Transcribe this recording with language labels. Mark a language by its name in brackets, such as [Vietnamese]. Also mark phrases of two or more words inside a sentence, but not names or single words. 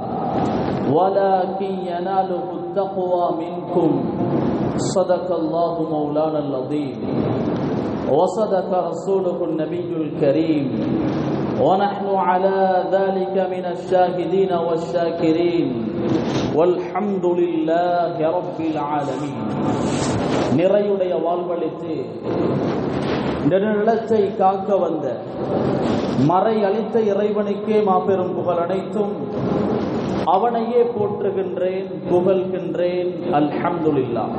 [Arabic] ولكن يناله التقوى منكم صدق الله مولانا العظيم وصدق رسوله النبي الكريم ونحن على ذلك من الشاهدين والشاكرين والحمد لله رب العالمين [Tamil] நிறையுடைய வாழ்வளித்து நெடுநிலத்தை காக்க வந்த மறை அளித்த இறைவனுக்கே மாபெரும் புகழ் அனைத்தும் அவனையே போற்றுகின்றேன் புகழ்கின்றேன் அல்ஹம்துலில்லாஹ்.